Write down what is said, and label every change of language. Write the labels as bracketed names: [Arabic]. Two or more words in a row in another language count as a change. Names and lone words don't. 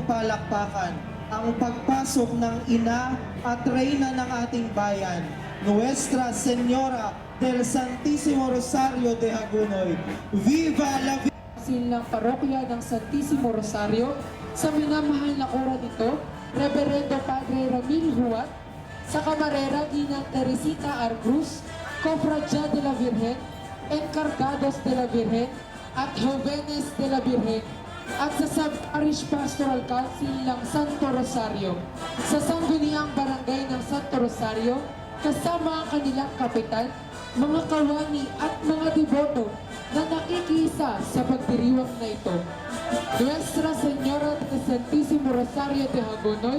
[Filipino] palakpakan ang pagpasok ng ina at reyna ng ating bayan, [Spanish] Nuestra Señora del Santísimo Rosario de Hagonoy. Viva la [Filipino] Silang parokya ng Santisimo Rosario sa minamahal na kura nito, Reverendo Padre Ramil Huat, sa kamarera Ginang Teresita Argruz, [Spanish] Cofradía de la Virgen, Encargados de la Virgen, at Jovenes de la Virgen, [Filipino] at sa Sub-Parish Pastoral Council ng Santo Rosario, sa sangguniang barangay ng Santo Rosario, kasama ang kanilang kapitan, mga kawani at mga deboto na nakikisa sa pagdiriwang na ito. [Spanish] Nuestra Señora del Santísimo Rosario de Hagonoy,